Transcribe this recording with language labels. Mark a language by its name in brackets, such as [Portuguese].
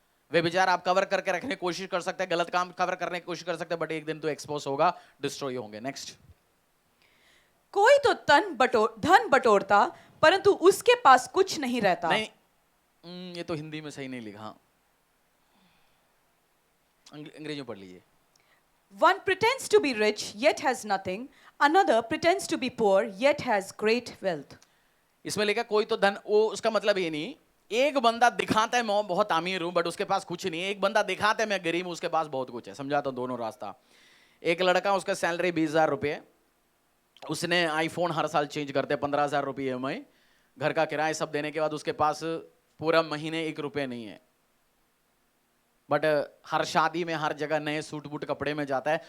[Hindi] वे बेचार आप कवर करके रखने की कोशिश कर सकते हैं, गलत काम कवर करने की कोशिश कर सकते हैं, बट एक दिन तो एक्सपोज होगा, डिस्ट्रॉय होंगे। नेक्स्ट, कोई तो धन बटोरता, परंतु उसके पास कुछ नहीं रहता। नहीं, ये तो हिंदी में सही नहीं लिखा, अंग्रेजी में पढ़ लीजिए। [English] One pretends to be rich yet has nothing, another pretends to be poor yet has great wealth. [Hindi] इसमें लिखा कोई तो धन, वो उसका मतलब ये नहीं, एक बंदा दिखाता है मैं बहुत अमीर हूं, बट उसके पास कुछ नहीं है। एक बंदा दिखाता है मैं गरीब हूं, उसके पास बहुत कुछ है। समझाता हूं दोनों रास्ता। एक लड़का, उसका सैलरी 20,000 रुपये, उसने आईफोन हर साल चेंज करते, 15,000 रुपये EMI, घर का किराया सब देने के बाद उसके पास पूरा महीने 1 रुपये नहीं है, बट हर शादी में हर जगह नए सूट बूट कपड़े में जाता है।